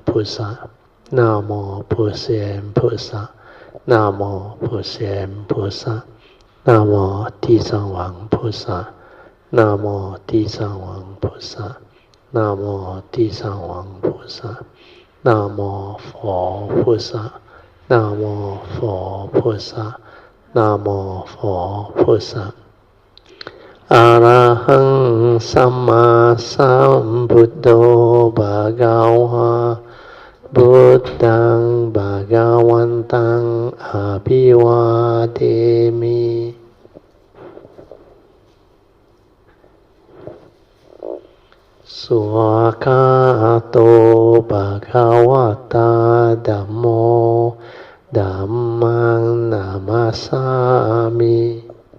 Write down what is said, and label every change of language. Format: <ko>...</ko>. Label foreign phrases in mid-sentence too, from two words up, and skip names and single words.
<zh>菩萨。Namo 普贤菩萨。Namo 普贤菩萨。Namo 地藏王菩萨。Namo 地藏王菩萨。Namo 地藏王菩萨。Namo 佛菩萨。Namo 佛菩萨。Namo 佛菩萨。</zh> <pi>阿拉亨萨玛萨布多巴嘎瓦。Buddhang Bhagavantang Abhivademi. Swakato Bhagavata Dhammo Dhammang Namasami.</pi>